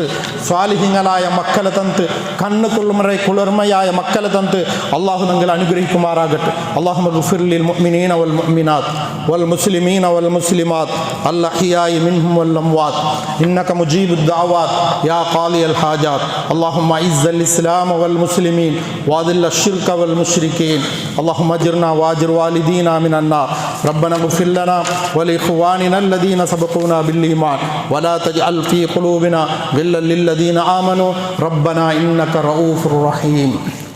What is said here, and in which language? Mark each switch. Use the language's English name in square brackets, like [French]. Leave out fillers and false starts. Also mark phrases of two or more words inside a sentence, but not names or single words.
[Malayalam] സ്വാലിഹിങ്ങളായ മക്കളെ തന്ന് കണ്ണ് കുളിർമയായ മക്കളെ തന്ന് അള്ളാഹു നിങ്ങൾ അനുഗ്രഹിക്കുമാറാകട്ടെ. [Arabic] اللهم اغفر للمؤمنين والمؤمنات والمسلمين والمسلمات الأحياء منهم والأموات إنك مجيب الدعوات يا خالي الحاجات. اللهم أعز الإسلام والمسلمين وأذل الشرك والمشركين. اللهم اجرنا واجر والدينا من النار. ربنا اغفر لنا ولإخواننا الذين سبقونا بالإيمان ولا تجعل في قلوبنا غلا للذين آمنوا ربنا إنك رؤوف رحيم.